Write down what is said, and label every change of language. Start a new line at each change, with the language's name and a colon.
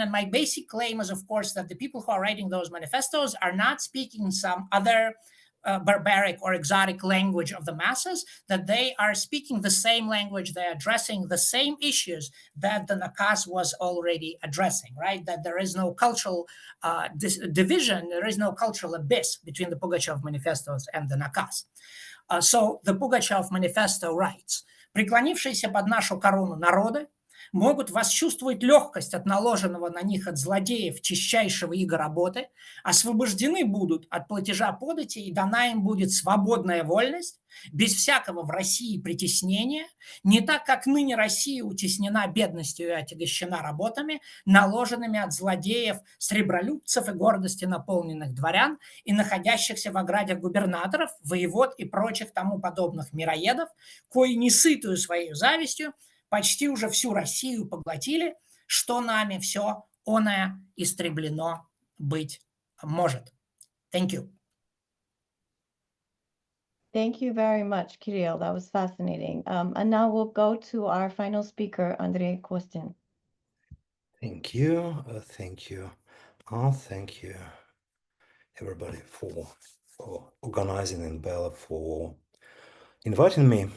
English: And my basic claim is, of course, that the people who are writing those manifestos are not speaking some other barbaric or exotic language of the masses, that they are speaking the same language, they're addressing the same issues that the Nakaz was already addressing, right? That there is no cultural division, there is no cultural abyss between the Pugachev manifestos and the Nakaz. So the Pugachev manifesto writes,
Russian: преклонившиеся под нашу корону народы могут восчувствовать легкость от наложенного на них от злодеев чищайшего ига работы, освобождены будут от платежа подати, и дана им будет свободная вольность, без всякого в России притеснения, не так, как ныне Россия утеснена бедностью и отягощена работами, наложенными от злодеев, сребролюбцев и гордости наполненных дворян и находящихся в оградях губернаторов, воевод и прочих тому подобных мироедов, кои несытую своей завистью почти уже всю Россию поглотили, что нами все оное истреблено быть может.
English: Thank you. Thank you very much, Kirill. That was fascinating. And now we'll go to our final speaker, Andrei Kostin. Thank you. Thank you. Thank you, everybody, for organizing, and Bella for inviting me.